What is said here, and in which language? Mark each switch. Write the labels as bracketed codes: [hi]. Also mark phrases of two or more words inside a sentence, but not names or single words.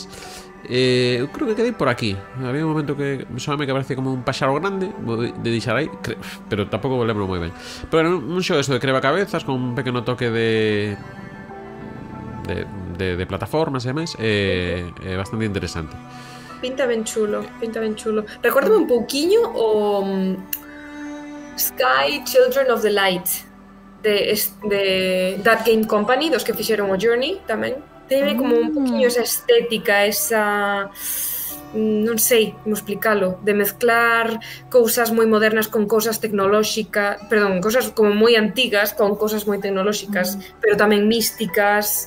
[gl] Eu creo que quedei por aquí. Había un momento que me que parece como un paxaro grande de deixar aí, pero tampouco lembro moi ben. Pero bueno, un xogo eso de creva cabezas con un pequeno toque de plataformas e demais. É bastante interesante. Pinta ben chulo. Recórdame un pouquiño o Sky Children of the Light de That Game Company, dos que fixeron o Journey tamén. Teve como un poquinho esa estética, esa... non sei como explicalo, de mezclar cousas moi modernas con cousas tecnolóxicas, perdón, cousas como moi antigas con cousas moi tecnolóxicas, pero tamén místicas.